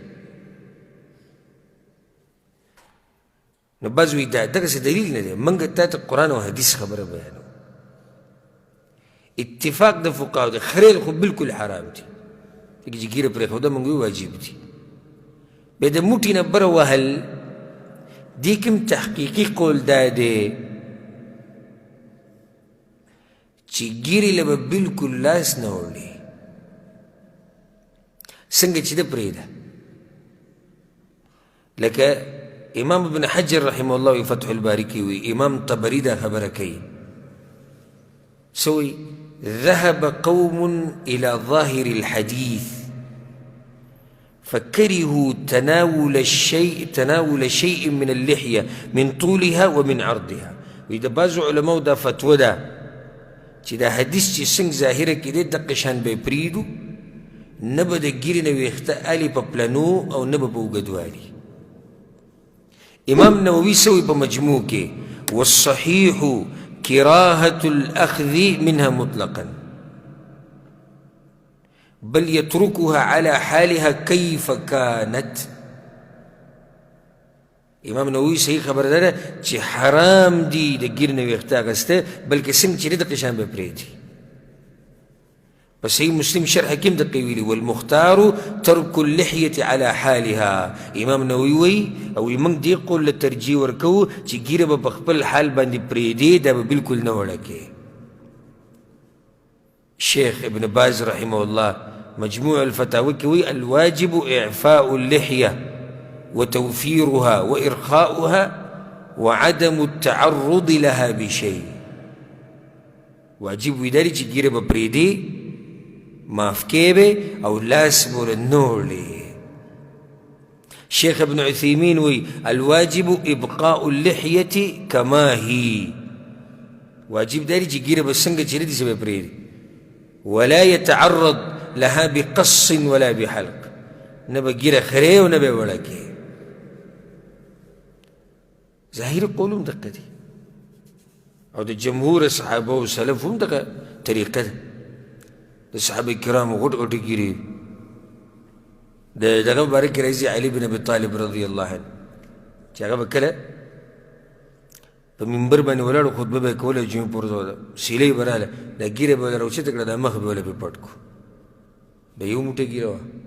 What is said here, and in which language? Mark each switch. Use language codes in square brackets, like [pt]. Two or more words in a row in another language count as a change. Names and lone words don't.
[ps] نو بعض وایي دغسې دلیل نه دی موږ تا ته قرآن او حدیث خبره بیانو اتفاق د فقهاو دی خریل خو بالکل حرام دي لکه چې ګیره پرېښوده موږ وایو واجب دي بیا د موټي نه بره وهل دې کوم تحقیقي قول دا دی چې ګیرې له به بالکل لاس نه وړي څنګه چې ده پرېږده لکه امام ابن حجر رحمه الله وی فتح الباري کې وی امام طبري دا خبره کوي څه وایي [ar] ذهب قوم إلى ظاهر الحديث فكرهوا تناول شيء من اللحية من طولها ومن عرضها [ps] وإذا بعض علماء دا فتوى دا چې دا حدیث چې څنګه ظاهره کې دی دقه شان به یې پرېږدو نه به د ګیرې نه ویښته الې په پلنو او نه به په اوږدوالي امام نووي څه وایي په مجموع کې [ar] والصحيح كراهة الأخذ منها مطلقا بل يتركها على حالها كيف كانت [ps] امام نووي صحیح خبر ده چې حرام دي د ګیر نه ویښته اخیسته بلکې څنګه چې دغه شان به پرېږدي په صحیح مسلم شرح کې هم دقه ویلي [ar] والمختار ترك اللحية على حالها [ps] امام نووي وایي او موږ دې قول له ترجیح ورکوو چې ګیره به په خپل حال باندې پرېږدي دا به بالکل نه وړه کې شیخ ابن باز رحمه الله مجموع الفتاوى کې وایي [ar] الواجب اعفاء اللحية وتوفيرها وإرخاؤها وعدم التعرض لها بشيء [ps] واجب وی داری چې ګیره به پرېږدي معاف کې او لاس بوله نوړي شیخ ابن عثیمین وی [ar] الواجب ابقاء اللحیة کما هی [ps] واجب داری چې ګیره به څنګه چې دي به پرېږدي [ar] ولا يتعرض لها بقص ولا بحلق [ps] نه به ګیره خرې او نه به وړه کې ظاهر قول هم دقه دي او د جمهور صحابه او سلف هم دغه طریقه ده د صحابه کرامو غټ غټې ګیرې دغه مبارک راځي علي بن ابي طالب [ar] رضی الله عنه [ps] چې هغه به کله په منبر باندې ولاړ خطبه به یې کوله جمعې پر ورځ سیلۍ به راغله دا ږیره به یې راوچته کړه دا مخ به یې پرې پټ کړو د یو موټی ږیره وه